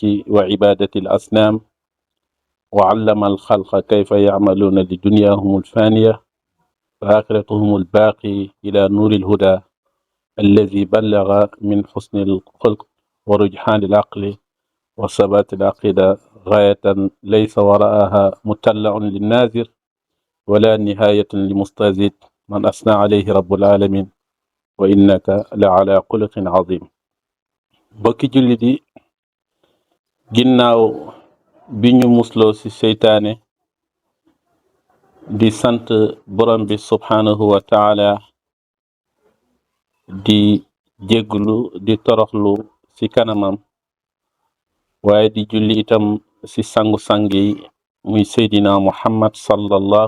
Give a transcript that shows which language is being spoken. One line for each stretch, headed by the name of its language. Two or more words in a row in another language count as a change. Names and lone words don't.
Arabic: وعبادة الأصنام وعلم الخلق كيف يعملون لدنياهم الفانية وآخرتهم الباقي إلى نور الهدى الذي بلغ من حسن الخلق ورجحان العقل وثبات العقيدة غاية ليس وراءها مطلع للناظر ولا نهاية لمستزيد من أثنى عليه رب العالمين وإنك لعلى خلق عظيم.
Wolof: bokki jullit yi ginnaaw bi ñu musloo ci seytaane di sant borom bi
Arabic: سبحانه وتعالى
Wolof: di jégglu di toroxlu ci kanamam waaye di julli itam ci sangu-sang yi muy seydina muhammad sallallahu